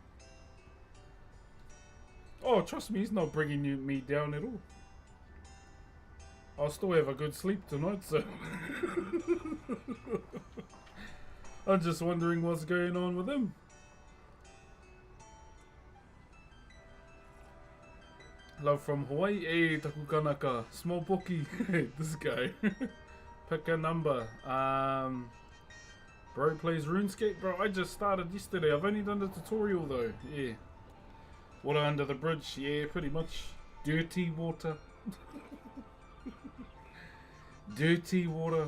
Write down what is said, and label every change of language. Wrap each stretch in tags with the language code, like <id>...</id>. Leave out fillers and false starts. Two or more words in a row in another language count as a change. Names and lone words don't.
<en>Oh, trust me, he's not bringing me down at all. I'll still have a good sleep tonight, so... I'm just wondering what's going on with him. Love from Hawaii.</en> <mi>Hey, taku kanaka.</mi> <en>Small bookie. This guy. Pick a number. Bro plays RuneScape. Bro, I just started yesterday. I've only done the tutorial though. Yeah. Water under the bridge. Yeah, pretty much. Dirty water. Dirty water.</en>